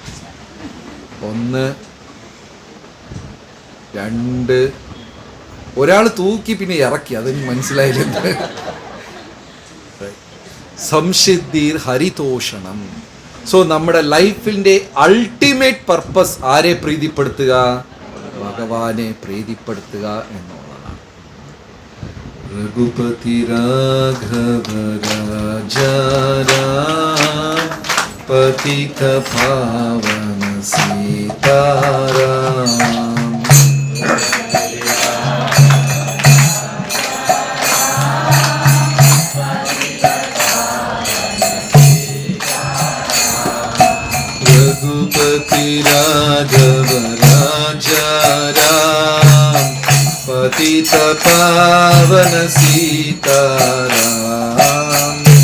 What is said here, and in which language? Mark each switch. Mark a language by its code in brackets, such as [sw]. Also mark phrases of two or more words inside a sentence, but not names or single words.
[ml] 1 2 ഒരാൾ തൂക്കി പിന്നെ ഇറക്കി, അതിന് മനസ്സിലായില്ല. [sa] സംസിദ്ധീർ ഹരിതോഷണം. [ml] സോ നമ്മുടെ ലൈഫിൻ്റെ [en] ultimate purpose [ml] ആരെ പ്രീതിപ്പെടുത്തുക? ഭഗവാനെ പ്രീതിപ്പെടുത്തുക എന്നുള്ളതാണ്. [hi] रघुपति राघव राजा राम, पतित पावन सीताराम। रघुपति राघव राजा राम, पतित पावन सीताराम।